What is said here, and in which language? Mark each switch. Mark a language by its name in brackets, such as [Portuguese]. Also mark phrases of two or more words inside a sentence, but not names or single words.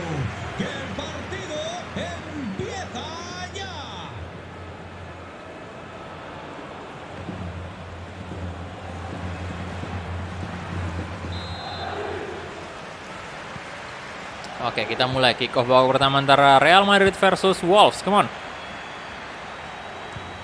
[Spanish] Que el partido empieza ya. [Indonesian] Oke, kita mulai [English] kick off [Indonesian] babak pertama antara Real Madrid versus Wolves. [English] Come on.